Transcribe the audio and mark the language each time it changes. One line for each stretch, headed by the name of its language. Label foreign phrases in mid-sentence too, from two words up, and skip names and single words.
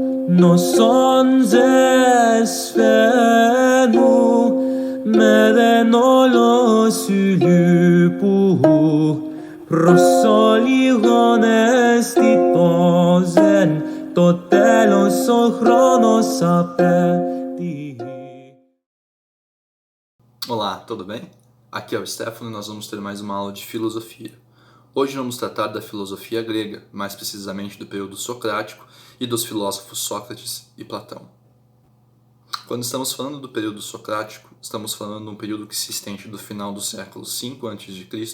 Portuguese: Noson zesfenu meren olosulupu prosoligon estitozen totelos ochronos apeti. Olá, tudo bem? Aqui é o Stefano e nós vamos ter mais uma aula de filosofia. Hoje vamos tratar da filosofia grega, mais precisamente do período socrático e dos filósofos Sócrates e Platão. Quando estamos falando do período socrático, estamos falando de um período que se estende do final do século V a.C.